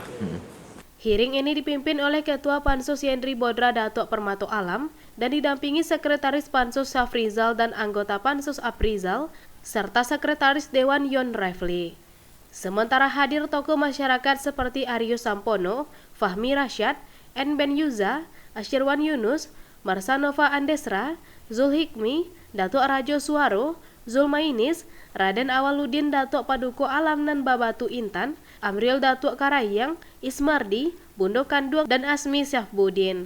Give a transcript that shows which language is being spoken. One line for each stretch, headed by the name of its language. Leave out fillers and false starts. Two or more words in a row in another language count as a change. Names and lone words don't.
Indonesian: Hearing ini dipimpin oleh Ketua Pansus Yendri Bodra Datuk Permato Alam dan didampingi Sekretaris Pansus Safrizal dan anggota Pansus Aprizal, serta Sekretaris Dewan Yon Refli. Sementara hadir tokoh masyarakat seperti Aryo Sampono, Fahmi Rasyad, N. Ben Yuza, Asyirwan Yunus, Marsanova Andesra, Zulhikmi, Datuk Rajo Suaro, Zulmainis, Raden Awaludin Datuk Paduko Alam dan Babatu Intan, Amril Datuk Karayang, Ismardi, Bundo Kanduang, dan Asmi Syafbudin.